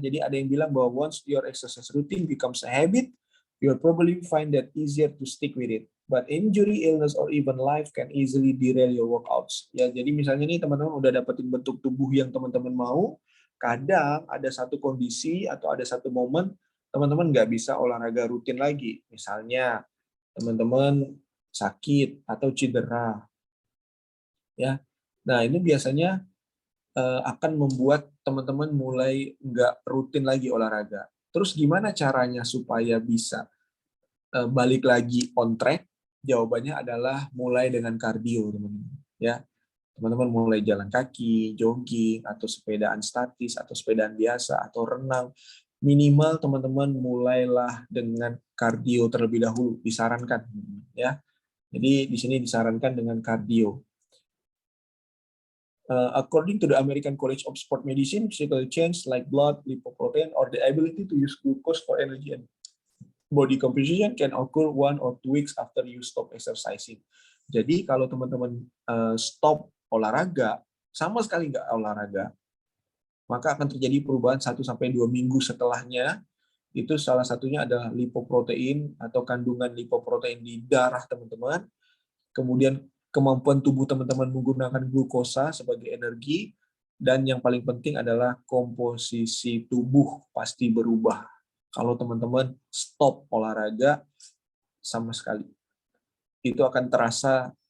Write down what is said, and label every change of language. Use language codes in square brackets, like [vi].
[id] Jadi ada yang bilang bahwa [en] once your exercise routine becomes a habit, you'll probably find that easier to stick with it. But injury, illness, or even life can easily derail your workouts. [id] Ya, jadi misalnya nih teman-teman udah dapetin bentuk tubuh yang teman-teman mau, kadang ada satu kondisi atau ada satu momen teman-teman nggak bisa olahraga rutin lagi. Misalnya teman-teman sakit atau cedera, ya. Nah ini biasanya akan membuat teman-teman mulai nggak rutin lagi olahraga. Terus gimana caranya supaya bisa balik lagi [en] on track? [id] Jawabannya adalah mulai dengan kardio, teman-teman. Ya, teman-teman mulai jalan kaki, jogging, atau sepedaan statis, atau sepedaan biasa, atau renang. Minimal teman-teman mulailah dengan kardio terlebih dahulu, disarankan, ya. Jadi di sini disarankan dengan kardio. [en] According to the American College of Sport Medicine, physical change like blood, lipoprotein, or the ability to use glucose for energy and body composition can occur 1 or 2 weeks after you stop exercising. [id] Jadi kalau teman-teman stop olahraga, sama sekali nggak olahraga, maka akan terjadi perubahan 1 sampai 2 minggu setelahnya. Itu salah satunya adalah lipoprotein atau kandungan lipoprotein di darah teman-teman. Kemudian kemampuan tubuh teman-teman menggunakan glukosa sebagai energi, dan yang paling penting adalah komposisi tubuh pasti berubah kalau teman-teman stop olahraga sama sekali. Itu akan terasa